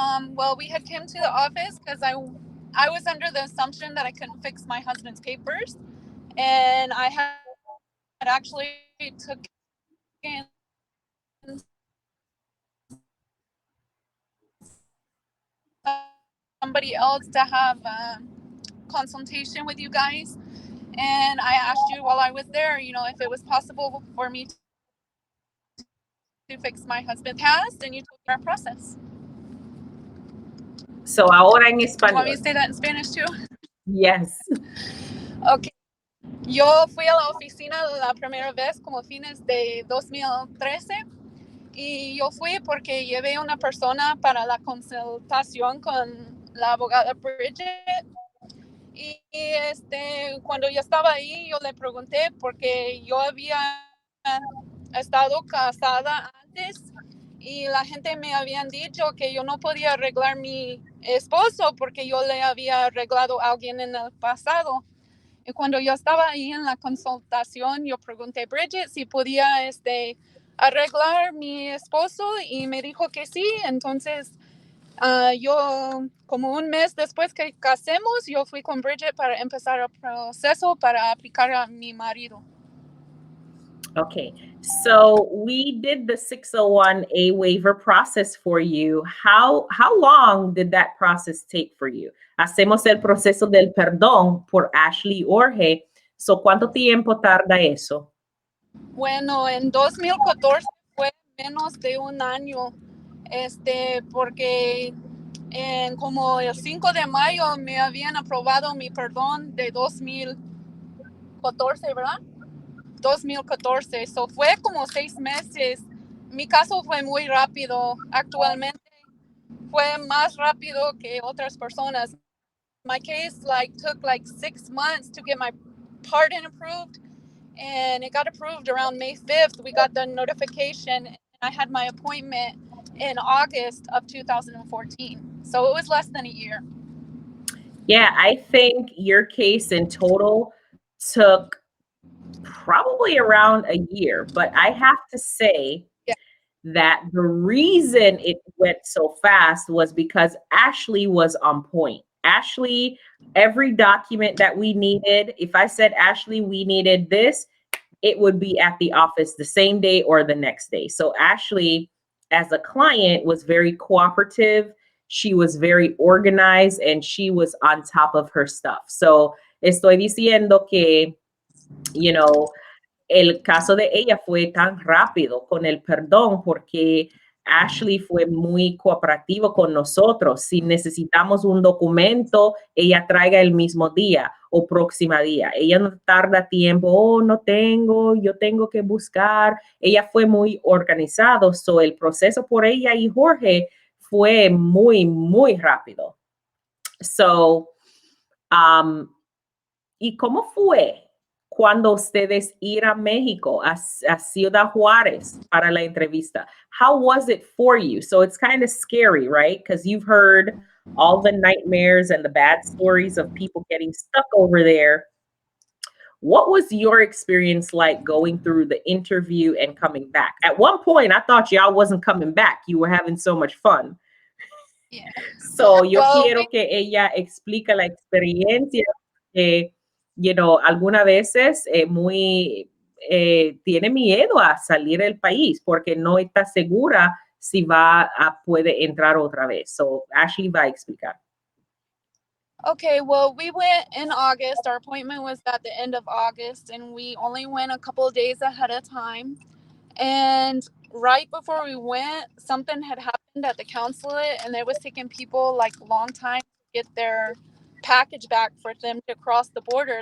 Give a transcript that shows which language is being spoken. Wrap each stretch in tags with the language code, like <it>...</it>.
<en>Well, we had come to the office because I was under the assumption that I couldn't fix my husband's papers, and I had actually took in somebody else to have a consultation with you guys, and I asked you while I was there, if it was possible for me to fix my husband's past, and you told me our process.</en> <es>So ahora en español.</es> <en>You want me to say that in Spanish too? Yes. Okay.</en> <es>Yo fui a la oficina la primera vez como fines de 2013 y yo fui porque llevé una persona para la consultación con la abogada Bridget. Y cuando yo estaba ahí, yo le pregunté porque yo había estado casada antes y la gente me habían dicho que yo no podía arreglar mi esposo porque yo le había arreglado a alguien en el pasado. Y cuando yo estaba ahí en la consultación, yo pregunté a Bridget si podía arreglar mi esposo y me dijo que sí. Entonces, yo, como un mes después que casemos, yo fui con Bridget para empezar el proceso para aplicar a mi marido.</es> <en>Okay, so we did the 601A waiver process for you. How long did that process take for you?</en> <es>Hacemos el proceso del perdón por Ashley Jorge. So, ¿cuánto tiempo tarda eso? Bueno, en 2014 fue menos de un año, porque en como el 5 de mayo me habían aprobado mi perdón de 2014, ¿verdad? 2014, eso fue como 6 meses. Mi caso fue muy rápido. Actualmente fue más rápido que otras personas.</es> <en>My case took 6 months to get my pardon approved, and it got approved around May 5th. We got the notification, and I had my appointment in August of 2014. So it was less than a year. Yeah, I think your case in total took probably around a year, but I have to say that the reason it went so fast was because Ashley was on point. Ashley, every document that we needed, if I said, Ashley, we needed this, it would be at the office the same day or the next day. So Ashley, as a client, was very cooperative. She was very organized and she was on top of her stuff.</en> <es>So estoy diciendo que,</es> <en>you know,</en> <es>el caso de ella fue tan rápido con el perdón porque Ashley fue muy cooperativo con nosotros. Si necesitamos un documento, ella traiga el mismo día o próximo día. Ella no tarda tiempo, oh, no tengo, yo tengo que buscar. Ella fue muy organizado. So, el proceso por ella y Jorge fue muy, muy rápido. So, ¿y cómo fue cuando ustedes ir a México, a Ciudad Juárez para la entrevista?</es> <en>How was it for you? So it's kind of scary, right? Because you've heard all the nightmares and the bad stories of people getting stuck over there. What was your experience like going through the interview and coming back? At one point, I thought y'all wasn't coming back. You were having so much fun. Yeah.</en> <es>So yo quiero que ella explique la experiencia. Algunas veces tiene miedo a salir del país porque no está segura si puede entrar otra vez. So, Ashley va a explicar.</es> <en>Okay, well, we went in August. Our appointment was at the end of August, and we only went a couple of days ahead of time. And right before we went, something had happened at the consulate, and it was taking people a long time to get their package back for them to cross the border.</en>